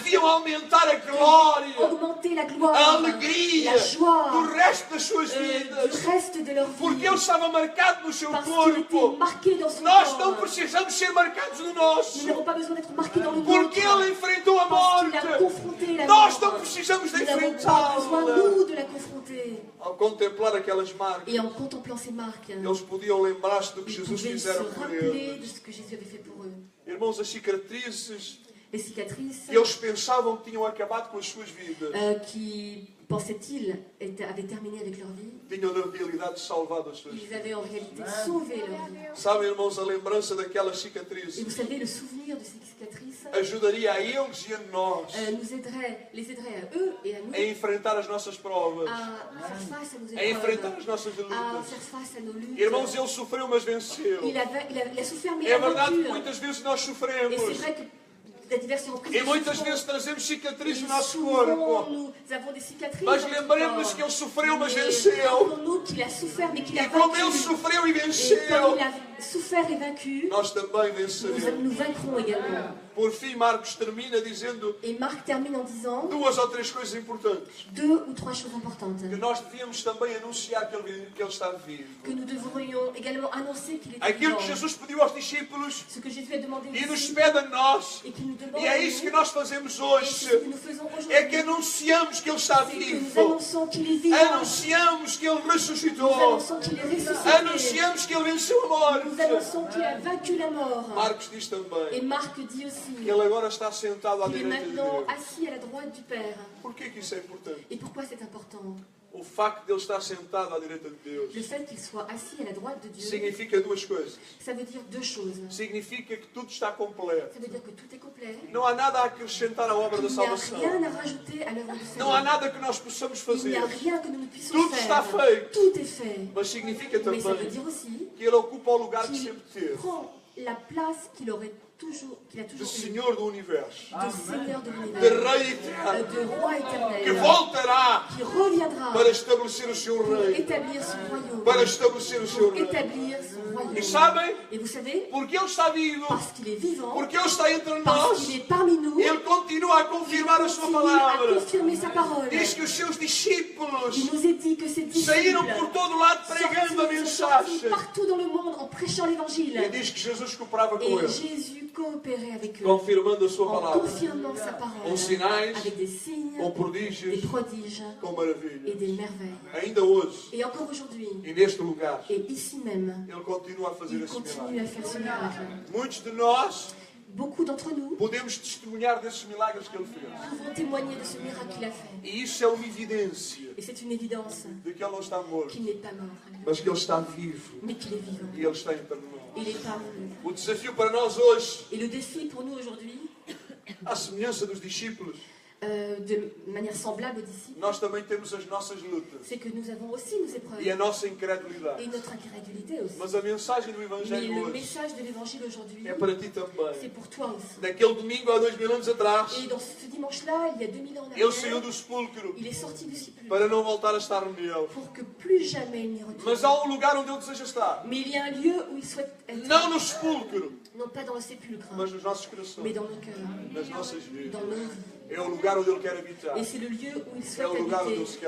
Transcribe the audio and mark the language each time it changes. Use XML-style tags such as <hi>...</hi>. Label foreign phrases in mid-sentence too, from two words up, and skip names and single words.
<pt>deviam aumentar a glória,</pt> <fr>augmenter la gloire,</fr> <pt>a alegria</pt> <fr>la joie</fr> <pt>do resto das suas</pt> <fr>du</fr> <pt>vidas.</pt> <fr>reste de leur</fr> <pt>Porque</pt> <fr>vie.</fr> <pt>ele estava marcado no seu</pt> <fr>Parce qu'il était</fr> <pt>corpo.</pt> <fr>marqué dans son</fr> <pt>Nós não</pt> <fr>corps.</fr> <pt>precisamos ser marcados no</pt> <fr>Nous</fr> <pt>nosso.</pt> <fr>n'avons pas besoin d'être marqués dans le</fr> <pt>Porque</pt> <fr>nôtre.</fr> <pt>ele enfrentou a</pt> <fr>Parce qu'il a</fr> <pt>morte.</pt> <fr>confronté la</fr> <pt>Nós não</pt> <fr>mort.</fr> <pt>precisamos de</pt> <fr>Nous n'avons pas besoin,</fr> <pt>enfrentá-la.</pt> <fr>nous, de la confronter.</fr> <pt>Ao contemplar aquelas marcas,</pt> <fr>Et en contemplant ces marques,</fr> <pt>eles podiam lembrar-se do que</pt> <fr>ils</fr> <pt>Jesus</pt> <fr>pouvaient se</fr> <pt>fizera por</pt> <fr>rappeler de</fr> <pt>eles.</pt> <fr>ce que Jésus avait fait pour eux.</fr> <pt>Irmãos, as cicatrizes</pt> <fr>Les cicatrices</fr> <pt>Eles pensavam que tinham acabado com as suas vidas.</pt> <fr>qui, pensaient-ils, avaient terminé avec leur vie.</fr> <pt>Tinham na realidade salvado as suas</pt> <fr>Ils</fr> <pt>vidas.</pt> <fr>avaient en réalité sauvé leur vie.</fr> <pt>Sabem, irmãos, a lembrança daquelas</pt> <fr>Et</fr> <pt>cicatrizes</pt> <fr>vous savez, le souvenir de ces cicatrices</fr> <pt>ajudaria a eles e a nós</pt> <fr>les aiderait à eux et à nous</fr> <pt>a enfrentar as nossas provas,</pt> <fr>à faire face à nos</fr> <pt>a enfrentar</pt> <fr>épreuves,</fr> <pt>as nossas</pt> <fr>à</fr> <pt>lutas.</pt> <fr>faire face à nos luttes.</fr> <pt>Irmãos, ele sofreu, mas venceu.</pt> <fr>Il a souffert, mais il</fr> <pt>É a verdade que</pt> <fr>vaincu.</fr> <pt>muitas vezes nós</pt> <fr>Et</fr> <pt>sofremos.</pt> <fr>c'est vrai que l'adversaire en</fr> <pt>E muitas vezes trazemos cicatrizes no nosso</pt> <fr>souvent,</fr> <pt>corpo.</pt> <fr>nous avons des cicatrices.</fr> <pt>Mas</pt> <fr>dans notre</fr> <pt>lembremos</pt> <fr>corps.</fr> <pt>que ele sofreu, mas</pt> <fr>Mais</fr> <pt>venceu.</pt> <fr>rappelons-nous qu'il a souffert, mais qu'il a</fr> <pt>E como</pt> <fr>vaincu.</fr> <pt>ele sofreu e</pt> <fr>Et comme</fr> <pt>venceu,</pt> <fr>il a souffert et vaincu,</fr> <pt>nós também venceremos.</pt> <fr>nous vaincrons également.</fr> <pt>Por fim, Marcos termina dizendo</pt> <fr>Et Marc termine en disant</fr> <pt>2 ou 3 coisas importantes.</pt> <fr>2 ou 3 choses importantes.</fr> <pt>Que nós devíamos também anunciar que ele está vivo.</pt> <fr>Que nous devrions également annoncer qu'il est</fr> <pt>Aquilo</pt> <fr>vivant.</fr> <pt>que Jesus pediu aos discípulos</pt> <fr>Ce que Jésus a demandé</fr> <pt>e nos</pt> <fr>ici,</fr> <pt>pede a nós.</pt> <fr>et qu'il nous demande</fr> <pt>E</pt> <fr>à</fr> <pt>é isso que</pt> <fr>nous,</fr> <pt>nós fazemos</pt> <fr>et ce</fr> <pt>hoje.</pt> <fr>que nous faisons aujourd'hui,</fr> <pt>É que anunciamos que ele está</pt> <fr>c'est que nous</fr> <pt>vivo.</pt> <fr>annonçons qu'il est vivant.</fr> <pt>Anunciamos que ele</pt> <fr>Nous</fr> <pt>ressuscitou.</pt> <fr>annonçons qu'il est ressuscité.</fr> <pt>Anunciamos que ele venceu a</pt> <fr>Nous</fr> <pt>morte.</pt> <fr>annonçons qu'il a vaincu la mort.</fr> <pt>Marcos diz</pt> <fr>Et</fr> <pt>também</pt> <fr>Marc dit aussi</fr> <pt>que ele agora está sentado à</pt> <fr>qu'il est</fr> <pt>direita de</pt> <fr>maintenant</fr> <pt>Deus.</pt> <fr>assis à la droite du Père.</fr> <pt>Por que isso é importante?</pt> <fr>Et pourquoi c'est important?</fr> <pt>O facto de ele estar sentado à direita de Deus</pt> <fr>Le fait qu'il soit assis à la droite de Dieu,</fr> <pt>significa 2 coisas.</pt> <fr>ça veut dire 2 choses.</fr> <pt>Significa que tudo está completo.</pt> <fr>Ça veut dire que tout est complet.</fr> <pt>Não há nada a acrescentar à obra da</pt> <fr>Il n'y a</fr> <pt>salvação.</pt> <fr>rien à rajouter à l'œuvre du</fr> <pt>Não há</pt> <fr>Seigneur.</fr> <pt>nada que nós possamos</pt> <fr>Il n'y</fr> <pt>fazer.</pt> <fr>a rien que nous ne puissions</fr> <pt>Tudo está</pt> <fr>faire.</fr> <pt>feito.</pt> <fr>Tout est fait.</fr> <pt>Mas significa</pt> <fr>Mais ça veut</fr> <pt>também</pt> <fr>dire aussi</fr> <pt>que ele ocupa o lugar que</pt> <fr>qu'il</fr> <pt>sempre teve.</pt> <fr>prend la place qu'il a toujours</fr> <pt>De eu, Senhor do Universo.</pt> <fr>de Seigneur de</fr> <pt>De</pt> <fr>l'univers,</fr> <pt>Rei eterno.</pt> <fr>de Roi</fr> <pt>Que</pt> <fr>éternel,</fr> <pt>voltará</pt> <fr>qui reviendra</fr> <pt>para estabelecer o seu</pt> <fr>pour</fr> <pt>reino.</pt> <fr>établir son royaume,</fr> <pt>Para estabelecer o seu</pt> <fr>pour</fr> <pt>reino.</pt> <fr>établir son royaume.</fr> <pt>E sabem?</pt> <fr>Et vous savez,</fr> <pt>Porque ele está vivo.</pt> <fr>parce qu'il est vivant,</fr> <pt>Porque ele está entre</pt> <fr>parce</fr> <pt>nós.</pt> <fr>qu'il est parmi nous,</fr> <pt>Ele continua a confirmar a sua</pt> <fr>continue à</fr> <pt>palavra.</pt> <fr>confirmer sa parole.</fr> <pt>Diz que os seus discípulos</pt> <fr>Il nous est dit que ses disciples</fr> <pt>saíram por todo lado pregando a</pt> <fr>sont</fr> <pt>mensagem.</pt> <fr>sortis partout dans le monde en prêchant l'évangile.</fr> <pt>E diz que Jesus cooperava com</pt> <fr>Et</fr> <pt>eles,</pt> <fr>Jésus coopérait avec eux,</fr> <pt>confirmando a sua</pt> <fr>en</fr> <pt>palavra,</pt> <fr>confirmant sa parole,</fr> <pt>com sinais,</pt> <fr>avec des signes,</fr> <pt>com</pt> <fr>des</fr> <pt>prodígios,</pt> <fr>prodiges</fr> <pt>com</pt> <fr>et</fr> <pt>maravilhas.</pt> <fr>des merveilles.</fr> <pt>Ainda hoje,</pt> <fr>Et encore aujourd'hui,</fr> <pt>e neste lugar,</pt> <fr>et ici même,</fr> <pt>ele continua a fazer</pt> <fr>il</fr> <pt>esse</pt> <fr>continue</fr> <pt>milagre.</pt> <fr>à faire ce miracle.</fr> <pt>Muitos de nós</pt> <fr>Beaucoup d'entre nous</fr> <pt>podemos testemunhar desses milagres que ele fez.</pt> <fr>pouvons témoigner de ce miracle qu'il a fait.</fr> <pt>E isso é uma evidência</pt> <fr>Et c'est une évidence</fr> <pt>de que ele não está morto,</pt> <fr>qu'il n'est pas mort,</fr> <pt>mas que ele está vivo</pt> <fr>mais qu'il est vivant.</fr> <pt>e ele está entre nós.</pt> <fr>Il est parmi nous.</fr> <pt>O desafio para nós hoje,</pt> <fr>Et le défi pour nous aujourd'hui,</fr> <pt>à semelhança dos discípulos,</pt> <fr>de manière semblable aux disciples,</fr> <pt>nós também temos as nossas lutas</pt> <fr>c'est que nous avons aussi nos épreuves</fr> <pt>e a nossa incredulidade.</pt> <fr>et notre incrédulité aussi.</fr> <pt>Mas a mensagem do</pt> <fr>Mais</fr> <pt>Evangelho</pt> <fr>le</fr> <pt>hoje</pt> <fr>message de l'évangile aujourd'hui,</fr> <pt>é para ti</pt> <fr>c'est</fr> <pt>também.</pt> <fr>pour toi aussi.</fr> <pt>Naquele domingo há 2000 anos atrás,</pt> <fr>Et dans ce dimanche-là, il y a 2000 ans en</fr> <pt>ele saiu</pt> <fr>arrière,</fr> <pt>do sepulcro</pt> <fr>il est sorti du sépulcre</fr> <pt>para não voltar a estar nele.</pt> <fr>pour que plus jamais il n'y retourne.</fr> <pt>Mas há um lugar onde ele deseja estar.</pt> <fr>Mais il y a un lieu où il souhaite être,</fr> <pt>Não no sepulcro,</pt> <fr>non pas dans le sépulcre,</fr> <pt>mas nos nossos</pt> <fr>mais</fr> <pt>corações,</pt> <fr>dans nos cœurs,</fr> <pt>nas nossas vidas.</pt> <fr>dans nos vies.</fr> <pt>É o lugar onde ele quer habitar.</pt> <fr>Et c'est le lieu où il</fr> <pt>É</pt> <fr>souhaite</fr> <pt>o lugar onde</pt> <fr>habiter.</fr> <pt>ele se quer</pt>